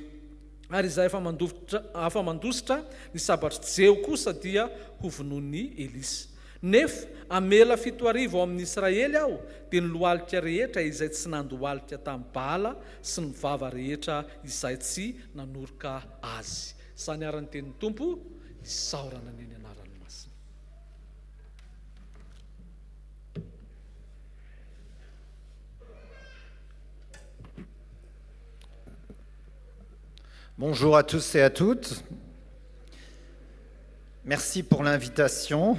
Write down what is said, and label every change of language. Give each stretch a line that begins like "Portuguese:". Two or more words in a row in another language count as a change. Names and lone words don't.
Malagasy: Ary izay afa mandositra ny sabatry Jeo kosa dia hovonoiny Elisa. Nefa amela 7 ao amin'ny Israely aho dia ny lohalika rehetra izay tsy nandohalika tamin'ny Baala sy ny vava rehetra izay tsy nanoroka azy. Izany aran'ny tenin'ny Tompo, isaorana ny anaran'ny masina.
French: Bonjour à tous et à toutes. Merci pour l'invitation.